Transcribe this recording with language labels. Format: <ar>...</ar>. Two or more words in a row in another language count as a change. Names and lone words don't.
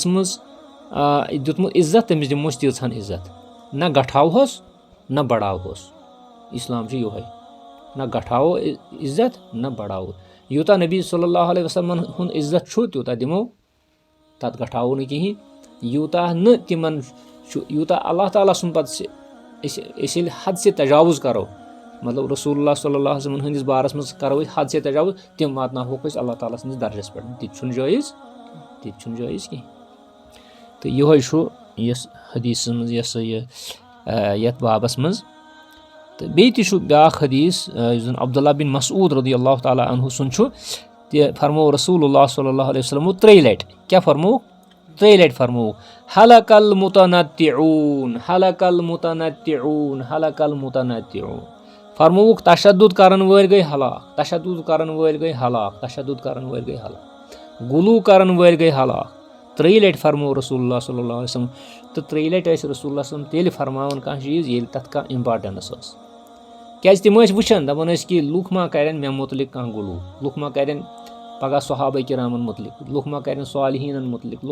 <ks>دیُتمُت عزت تٔمِس دِمو أسۍ تیٖژ ہن عزت نہ گٹھاوہوس نہ بڑاوہوس اِسلام چھُ یِہوے نہ گٹھاوو عزت نہ بڑاوو یوٗتاہ نبی</ks> <ar>صلی اللہ علیہ وسلمن</ar> <ks>ہُنٛد عزت چھُ تیوٗتاہ دِمو تَتھ گٹھاوو نہٕ کِہینۍ یوٗتاہ نہٕ تِمن چھُ یوٗتاہ اللہ تعالیٰ سُنٛد پتہٕ أسۍ ییٚلہِ</ks> <ur>حد سے تجاوُز</ur> <ks>کرو مطلب رسول اللہ</ks> <ar>صلی اللہ علیہ وسلمن</ar> <ks>ہٕنٛدِس بارس منٛز کرو أسۍ</ks> <ur>حد سے تجاوُز</ur> <ks>تِم واتناوہوکھ أسۍ اللہ تعالیٰ سٕنٛدِس درجس پٮ۪ٹھ تہِ تہِ چھُنہٕ جٲیِز کینٛہہ تہٕ یِہوے چھُ یۄس حدیٖثس منٛز یۄس یہِ یتھ بابس منٛز تہٕ بیٚیہِ تہِ چھُ بیاکھ حدیٖث یُس زن عبداللہ بن مسعوٗد</ks> <ar>رضی اللہ تعالیٰ عنہُ</ar> <ks>سُنٛد چھُ تہِ فرمو</ks> <ar>رسول اللہ صلی اللہ علیہ وسلمو</ar> <ks>3 لٹہِ کیاہ فرمووُکھ 3 لٹہِ فرمووُکھ</ks> <ar>حلق المتنطعون حلق المتنطعون حلق المتنطعون</ar> <ks>فرمووُکھ تشدُد کرن وٲلۍ گٔے ہلاک تشدُد کرن وٲلۍ گٔے ہلاک تشدُد کرن وٲلۍ گٔے ہلاک غلوٗ کرن وٲلۍ گٔے ہلاک 3 لٹہِ فرموو</ks> <ar>رسول اللہ صلی اللہ علیہ وسلم</ar> <ks>تہٕ 3 لٹہِ ٲسۍ</ks> <ar>رسول اللہ صلی</ar> <ks>تیٚلہِ فرماوان کانٛہہ چیٖز ییٚلہِ تتھ کانٛہہ امپاٹنس ٲس کیازِ تِم ٲسۍ وٕچھان دپان ٲسۍ کہِ لُکھ ما کرن مےٚ مُتعلق کانٛہہ غلوٗ لُکھ ما کرن پگاہ صحابہ کرامن مُتعلق لُکھ ما کرن صالحیٖنن مُتعلق لُکھ</ks>